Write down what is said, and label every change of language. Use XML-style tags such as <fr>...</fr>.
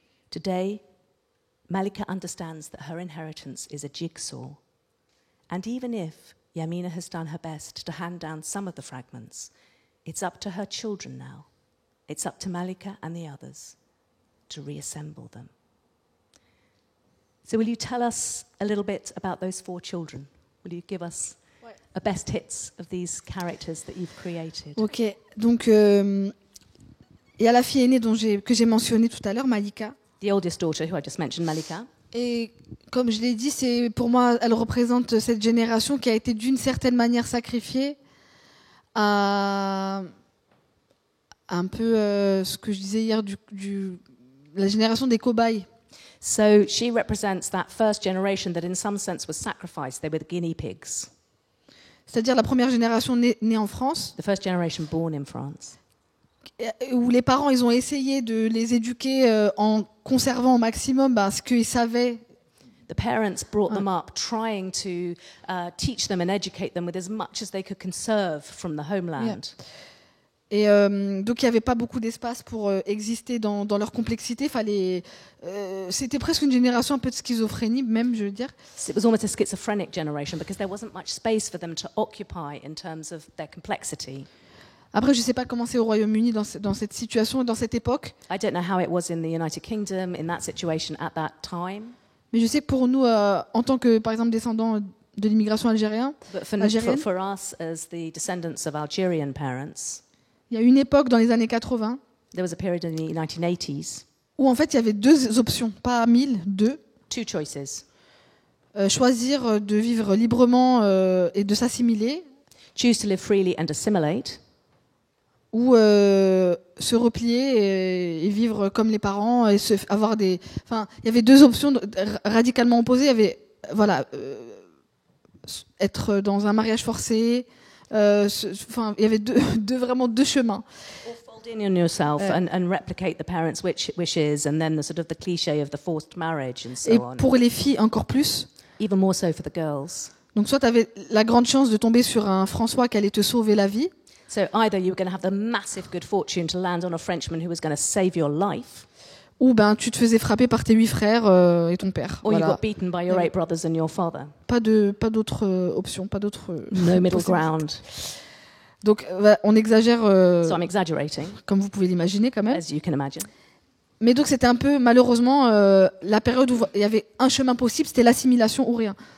<en>Today, Malika understands that her inheritance is a jigsaw, and even if Yamina has done her best to hand down some of the fragments, it's up to her children now. It's up to Malika and the others to reassemble them. So will you tell us a little bit about those 4 children? Will you give us a best hits of these characters that you've created?</en> <fr>Ok, donc il y a la fille aînée que j'ai mentionnée tout à l'heure, Malika.</fr> <en>The oldest daughter, who I just mentioned, Malika.</en> <fr>Et comme je l'ai dit, pour moi, elle représente cette génération qui a été d'une certaine manière sacrifiée à un peu ce que je disais hier, la génération des cobayes.</fr> <en>So she represents that first generation that in some sense was sacrificed. They were the guinea pigs.</en> <fr>C'est-à-dire la première génération née en France.</fr> <en>The first generation born in France.</en> <fr>Où les parents, ils ont essayé de les éduquer en conservant au maximum ce qu'ils savaient.</fr> <en>The parents brought them up trying to teach them and educate them with as much as they could conserve from the homeland. Yeah.</en> <fr>Et donc il n'y avait pas beaucoup d'espace pour exister dans leur complexité. C'était presque une génération un peu de schizophrénie, même, je veux dire.</fr> <en>It was almost a schizophrenic generation because there wasn't much space for them to occupy in terms of their complexity.</en> <fr>Après, je ne sais pas comment c'est au Royaume-Uni dans cette situation, dans cette époque.</fr> <en>I don't know how it was in the United Kingdom in that situation at that time.</en> <fr>Mais je sais que pour nous, en tant que, par exemple, descendants de l'immigration algérienne,</fr> <en>But for us as the descendants of Algerian parents,</en> <fr>il y a une époque dans les années 80</fr> <en>there was a period in the 1980s</en> <fr>où en fait il y avait 2 options, pas 1000, 2.</fr> <en>2 choices.</en> <fr>Choisir de vivre librement et de s'assimiler.</fr> <en>Choose to live freely and assimilate.</en> <fr>Ou se replier et vivre comme les parents et avoir des. Enfin, il y avait 2 options radicalement opposées. Il y avait être dans un mariage forcé. Enfin, il y avait vraiment 2 chemins.</fr> <en>Or fold in on yourself and replicate the parents' wishes, and then the sort of the cliché of the forced marriage and so on.</en> <fr>Et pour les filles encore plus.</fr> <en>Even more so for the girls.</en> <fr>Donc soit tu avais la grande chance de tomber sur un François qui allait te sauver la vie.</fr> <en>So either you were going to have the massive good fortune to land on a Frenchman who was going to save your life,</en> <fr>ou tu te faisais frapper par tes 8 frères et ton père.</fr> <en>Or you got beaten by your 8 brothers and your father.</en> <fr>Pas d'autre option, pas d'autre.</fr> <en>No middle ground.</en> <fr>Donc on exagère.</fr> <en>So I'm exaggerating.</en> <fr>Comme vous pouvez l'imaginer quand même.</fr> <en>As you can imagine.</en> <fr>Mais donc c'était un peu malheureusement la période où il y avait un chemin possible, c'était l'assimilation ou rien.</fr>